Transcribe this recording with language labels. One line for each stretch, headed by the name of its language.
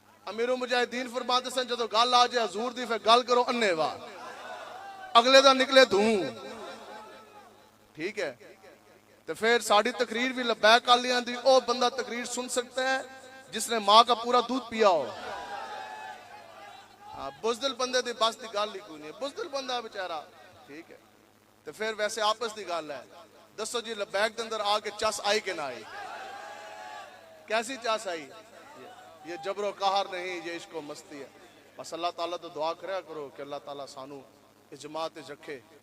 Punjabi: امیر المجاہدین فرماتے سن جدو گل آ جائے حضور دی پھر گل کرو انے واہ، اگلے دا نکلے دھوں. ٹھیک ہے تو پھر ساڑی تقریر بھی لبیک والیاں دی او بندہ تقریر
Urdu: سن سکتا ہے جس نے ماں کا پورا دودھ پیا ہو.
Punjabi: بزدل بندے دی بس دی گل ہی کوئی نہیں، بزدل بندہ بیچارہ. ٹھیک ہے تو پھر ویسے آپس دی گل ہے. دسو جی لبیک دے اندر آ کے چس آئی کہ نہ آئی؟ کیسی چس آئی؟
Urdu: یہ جبر و قہر نہیں، یہ عشق و مستی ہے.
Punjabi: بس اللہ تعالیٰ تو دعا کریا کرو کہ اللہ تعالیٰ سانو اس جماعت رکھے.